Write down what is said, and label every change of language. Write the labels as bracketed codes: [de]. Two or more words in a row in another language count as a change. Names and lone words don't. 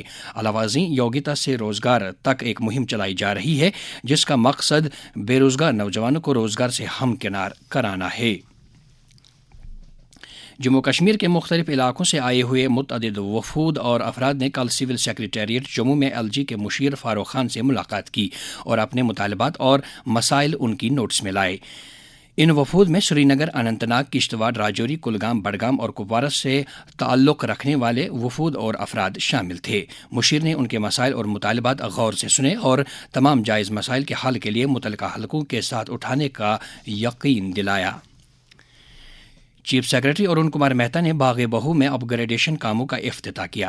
[ur] یوگیتا سے روزگار تک ایک مہم چلائی جا رہی ہے جس کا مقصد بے روزگار نوجوانوں کو روزگار سے ہمکنار کرانا ہے۔ جموں کشمیر کے مختلف علاقوں سے آئے ہوئے متعدد وفود اور افراد نے کل سول سیکریٹریٹ جموں میں LG کے مشیر فاروق خان سے ملاقات کی اور اپنے مطالبات اور مسائل ان کی نوٹس میں لائے۔ ان وفود میں سری نگر، اننت ناگ، کشتواڑ، راجوری، کلگام، بڈگام اور کپوارہ سے تعلق رکھنے والے وفود اور افراد شامل تھے۔ مشیر نے ان کے مسائل اور مطالبات غور سے سنے اور تمام جائز مسائل کے حل کے لیے متعلقہ حلقوں کے ساتھ اٹھانے کا یقین دلایا۔ چیف سیکرٹری ارون کمار مہتا نے باغ بہو میں اپ گریڈیشن کاموں کا افتتاح کیا۔